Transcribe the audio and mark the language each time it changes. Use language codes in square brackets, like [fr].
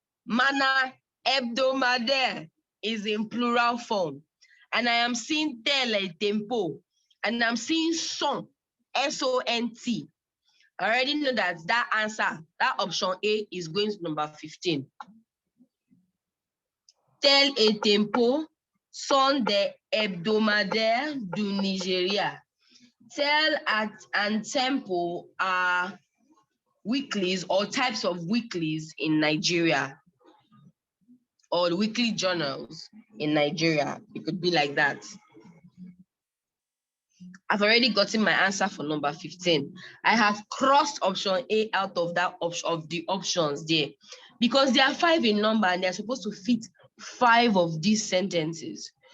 [en] Manner, hebdomadaire is in plural form. And I am seeing tel et tempo. And I'm seeing son, S-O-N-T. I already know that answer, that option A is going to number 15. [fr] Tel et tempo sont des hebdomadaires du Nigeria. [en] Tel and tempo are weeklies or types of weeklies in Nigeria, or weekly journals in Nigeria. It could be like that. I've already gotten my answer for number 15. I have crossed option A out of that option of the options there, because there are 5 in number and they're supposed to fit 5 of these sentences.